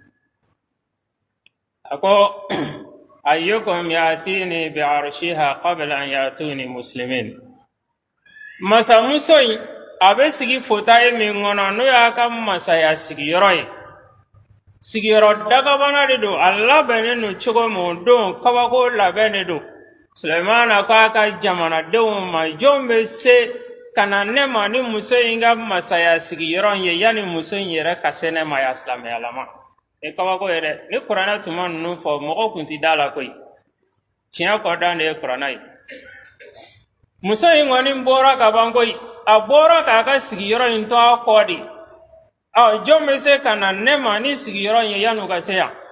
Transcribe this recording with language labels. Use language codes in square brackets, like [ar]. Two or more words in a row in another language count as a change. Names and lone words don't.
[bm] a ko [ar] أيكم يأتيني بعرشها قبل أن يأتوني مسلمين [bm] masa muso in a bɛ sigi fotaye min kɔnɔ n'o y'a ka masaya sigiyɔrɔ ye sigiyɔrɔ dagabana de don a labɛnnen don cogo min don kabako labɛn de don Sulemana ko a ka jamanadenw ma jɔn bɛ se ka na ne ma ni muso in ka masaya sigiyɔrɔ ye yanni muso in yɛrɛ ka se ne ma ya silamɛyalama e kabako ye dɛ ni kuranɛ tuma ninnu fɔ mɔgɔw tun ti da la koyi tiɲɛ kɔdan de ye kuranɛ ye muso in kɔni bɔra ka ban koyi a bɔra k'a ka sigiyɔrɔ in to a kɔ de jɔn bɛ se ka na ne ma ni sigiyɔrɔ ye yanni u ka se yan